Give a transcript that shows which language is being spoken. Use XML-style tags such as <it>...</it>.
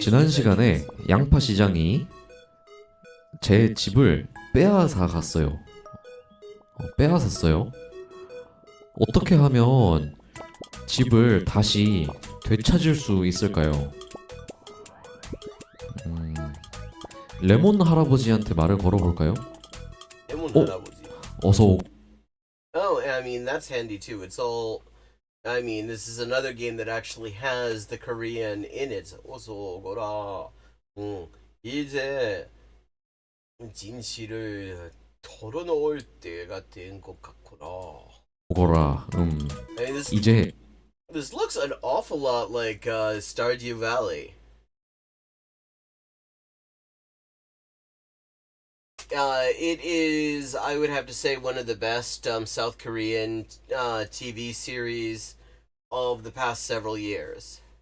<ko>지난 시간에 양파 시장이 제 집을 빼앗아 갔어요. 빼앗았어요. 어떻게 하면 집을 다시 되찾을 수 있을까요? 레몬 할아버지한테 말을 걸어볼까요? 어서</ko> <en>Oh, I mean, that's handy too. It's all, I mean, this is another game that actually has the Korean in it.</en> <ko>어서 오거라. 이제 진실을 털어놓을 때가 된 것 같구나. 오거라.</ko> <en>I mean,</en> <ko>이제</ko> <en>this looks an awful lot like Stardew Valley. It is, I would have to say, one of the best South Korean TV series of the past several years.</en>